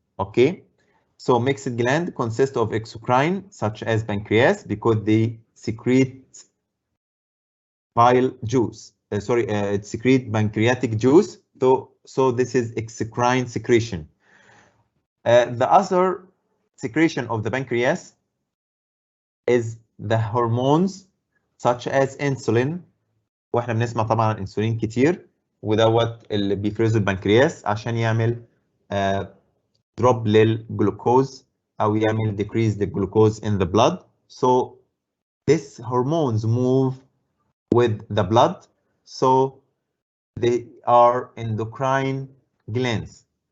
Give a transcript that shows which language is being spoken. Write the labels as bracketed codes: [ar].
[en] Okay, so mixed gland consists of exocrine, such as pancreas, because they secrete bile juice. It secrete pancreatic juice. So this is exocrine secretion. The other secretion of the pancreas is the hormones such as insulin. [ar] واحنا بنسمع طبعا عن الانسولين كتير، ودوت اللي بيفرزه البنكرياس عشان يعمل drop للجلوكوز او يعمل [en] decrease the glucose in the blood. So these hormones move with the blood, so they are endocrine glands.